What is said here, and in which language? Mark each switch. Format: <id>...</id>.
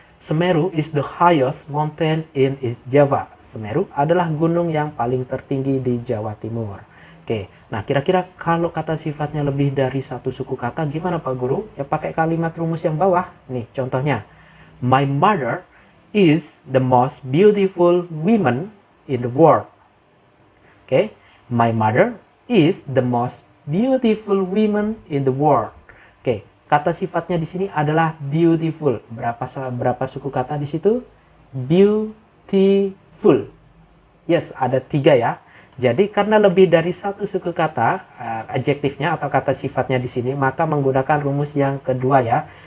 <en>Semeru is the highest mountain in East Java.</en> <id>Semeru adalah gunung yang paling tertinggi di Jawa Timur. Oke, nah kira-kira kalau kata sifatnya lebih dari satu suku kata, gimana Pak Guru? Ya pakai kalimat rumus yang bawah. Nih contohnya,</id> <en>my mother is the most beautiful woman in the world. Oke, my mother is the most beautiful woman in the world.</en> <id>Oke, kata sifatnya di sini adalah beautiful. Berapa suku kata di situ? Beautiful. Yes, ada 3 ya. Jadi karena lebih dari satu suku kata, adjektifnya atau kata sifatnya di sini, maka menggunakan rumus yang kedua ya.</id>